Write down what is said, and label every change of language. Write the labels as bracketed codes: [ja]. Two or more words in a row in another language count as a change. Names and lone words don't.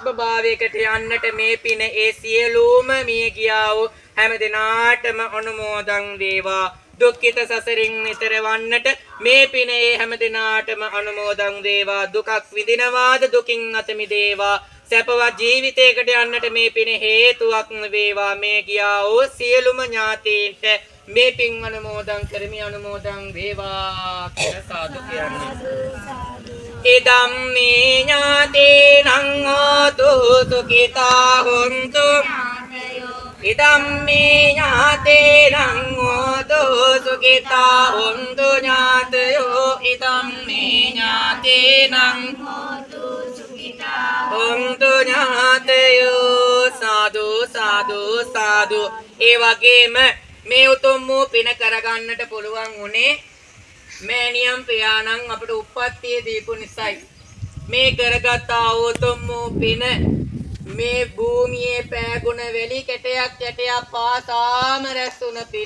[si] භාවයකට යන්නට මේ පින ඒ සියලුම මිය ගියා වූ හැම දිනාටම අනුමෝදන් වේවා දුක්ඛිත සසරින් ඈතර වන්නට මේ පින ඒ හැම දිනාටම අනුමෝදන් වේවා දුකක් විඳිනවාද දුකින් අත මිදේවා සපවත් ජීවිතයකට යන්නට මේ පින හේතුවක් වේවා මේ ගියා වූ සියලුම ඥාතීන්ට මේ පින් අනුමෝදන් කරමි අනුමෝදන් වේවා කියලා සාදු කියන්නේ [pi] ඉදම් මේ ඥාතීනං හෝතු සුඛිතා හොන්තු ඉදම් මේ ඥාතීනං හෝතු සුඛිතා හොන්තු ඥාතයෝ ඉදම් මේ ඥාතීනං හෝතු සුඛිතා හොන්තු [si] ඥාතයෝ සාදු සාදු සාදු ඒ වගේම මේ උතුම් වූ පින කරගන්නට පුළුවන් උනේ මෑණියන් පියාණන් අපට උප්පත්තිය දීපු නිසායි මේ කරගත් උතුම් වූ පින මේ භූමියේ පෑගුණ වෙලි කැටයක් පාසාම රැස්ුණ පින